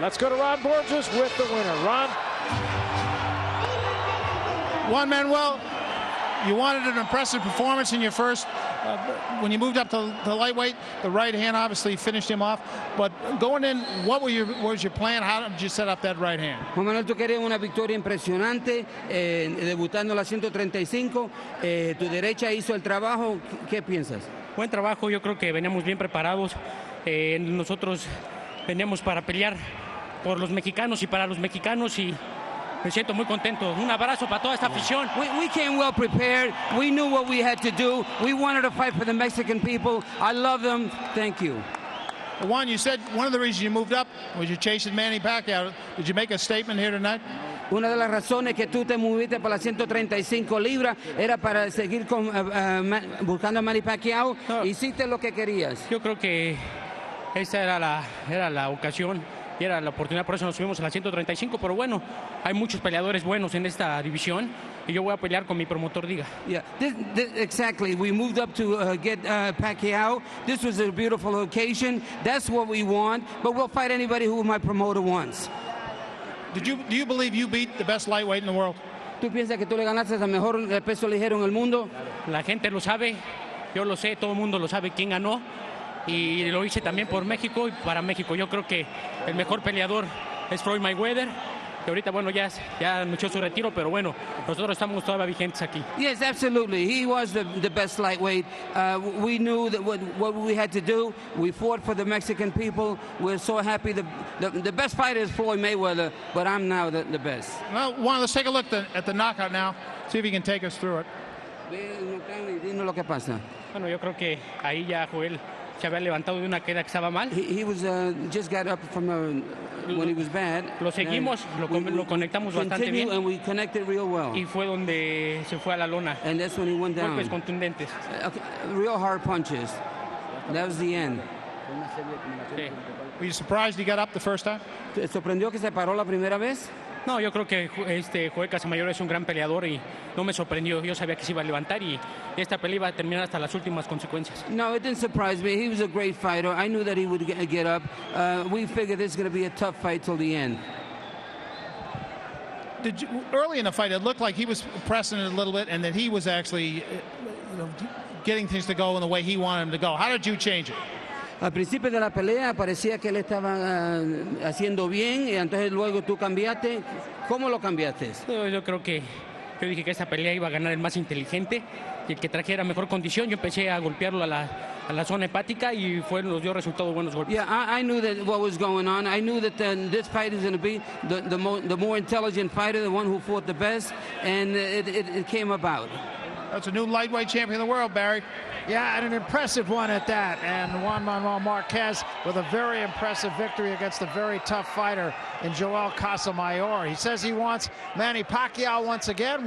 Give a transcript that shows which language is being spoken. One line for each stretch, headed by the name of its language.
English: Let's go to Ron Borges with the winner. Ron? Juan Manuel, you wanted an impressive performance in your first. When you moved up to lightweight, the right hand obviously finished him off. But going in, what was your plan? How did you set up that right hand?
Spanish: Juan Manuel, tú querías una victoria impresionante, debutando en la 135. Tu derecha hizo el trabajo. ¿Qué piensas? Buen trabajo, yo creo que veníamos bien preparados. Nosotros veníamos para pelear por los mexicanos y para los mexicanos y me siento muy contento. Un abrazo para toda esta afición.
English: We came well prepared. We knew what we had to do. We wanted to fight for the Mexican people. I love them. Thank you. Juan, you said one of the reasons you moved up was you're chasing Manny Pacquiao. Did you make a statement here tonight?
Spanish: Una de las razones que tú te moviste para las 135 libras era para seguir buscando a Manny Pacquiao. No. Hiciste lo que querías. Yo creo que esa era la ocasión y era la oportunidad, por eso nos subimos a la 135, pero bueno, hay muchos peleadores buenos en esta división y yo voy a pelear con mi promotor diga.
English: Yeah, exactly. We moved up to get Pacquiao. This was a beautiful occasion. That's what we want, but we'll fight anybody who my promoter wants. Do you believe you beat the best lightweight in the world?
Spanish: ¿Tú piensas que tú le ganaste al mejor peso ligero en el mundo? La gente lo sabe, yo lo sé, todo el mundo lo sabe quién ganó. Y lo hice también por México y para México. Yo creo que el mejor peleador es Floyd Mayweather, que ahorita, bueno, ya anunció su retiro, pero bueno, nosotros estamos todavía vigentes aquí.
English: Yes, absolutely. He was the best lightweight. We knew that what we had to do. We fought for the Mexican people. We're so happy. The best fighter is Floyd Mayweather, but I'm now the best. Well, Juan, let's take a look at the knockout now. See if you can take us through it.
Spanish: Dinos lo que pasa. Bueno, yo creo que ahí ya Joel se había levantado de una queda que estaba mal.
English: He was just got up from when he was bad.
Spanish: Lo seguimos, lo conectamos bastante bien.
English: And we connected real well.
Spanish: Y fue donde se fue a la lona.
English: And that's when he went down.
Spanish: Golpes contundentes.
English: Real hard punches. That was the end.
Spanish: Sí.
English: Were you surprised he got up the first time?
Spanish: ¿Te sorprendió que se paró la primera vez? No, yo creo que Joel Casamayor es un gran peleador y no me sorprendió. Yo sabía que se iba a levantar y esta pelea iba a terminar hasta las últimas consecuencias.
English: No, it didn't surprise me. He was a great fighter. I knew that he would get up. We figured this is going to be a tough fight till the end. Early in the fight, it looked like he was pressing it a little bit and that he was actually getting things to go in the way he wanted them to go. How did you change it?
Spanish: Al principio de la pelea parecía que él estaba haciendo bien y entonces luego tú cambiaste. ¿Cómo lo cambiaste? Yo creo que yo dije que esta pelea iba a ganar el más inteligente y el que trajera mejor condición. Yo empecé a golpearlo a la zona hepática y nos dio resultados buenos golpes.
English: Yeah, I knew that what was going on. I knew that this fight is going to be the more intelligent fighter, the one who fought the best, and it came about. That's a new lightweight champion of the world, Barry. Yeah, and an impressive one at that. And Juan Manuel Marquez with a very impressive victory against a very tough fighter in Joel Casamayor. He says he wants Manny Pacquiao once again.